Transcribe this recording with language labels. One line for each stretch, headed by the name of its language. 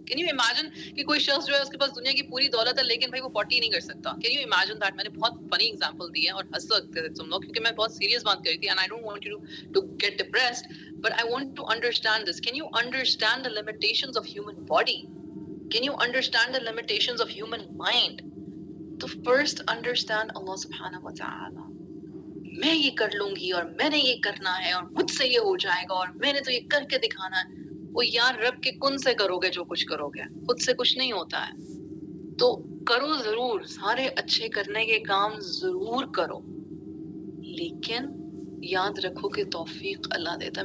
English: can you imagine
Urdu: کہ کوئی شخص جو ہے اس کے پاس دنیا کی پوری دولت ہے لیکن بھائی وہ پوٹی نہیں کر سکتا.
English: Can you imagine that?
Urdu: میں نے بہت فنی ایگزامپل دی ہے اور ہنس سکتے تھے تم لوگ کیونکہ میں بہت سیریس بات کر رہی تھی.
English: And I don't want you to get depressed but I want to understand this. Can you understand the limitations of human body? Can you understand the limitations of human mind?
Urdu: تو
English: first understand
Urdu: اللہ سبحانہ و تعالی. میں یہ کر لوں گی اور میں نے یہ کرنا ہے اور مجھ سے یہ ہو جائے گا اور میں نے تو یہ کر کے دکھانا ہے. وہ یار رب کے کن سے کرو گے جو کچھ کرو گے، خود سے کچھ نہیں ہوتا ہے. تو کرو ضرور، سارے اچھے کرنے کے کام ضرور کرو، لیکن یاد رکھو کہ توفیق اللہ دیتا ہے.